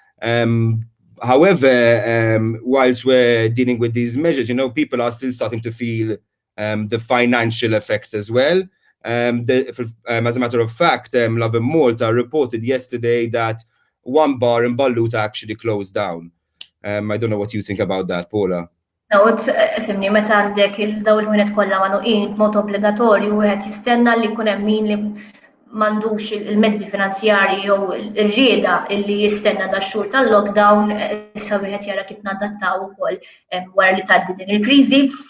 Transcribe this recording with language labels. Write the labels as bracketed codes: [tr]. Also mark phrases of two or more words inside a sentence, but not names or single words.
[en] However, whilst we're dealing with these measures, people are still starting to feel the financial effects as well. As a matter of fact, Lovin Malta reported yesterday that 1 bar in Balluta actually closed down. I don't know what you think about that, Paula. No, [mt] fimni meta għandek il-daw il-ħunet kollha magħluqin b'mod obbligatorju wieħed jistenna li jkun hemm min li m'għandux il-mezzi finanzjarji jew ir-rieda illi jistenna dax-xhur tal-lockdown issa wieħed jara kif nadattaw ukoll wara li tgħaddi din il-kriżi.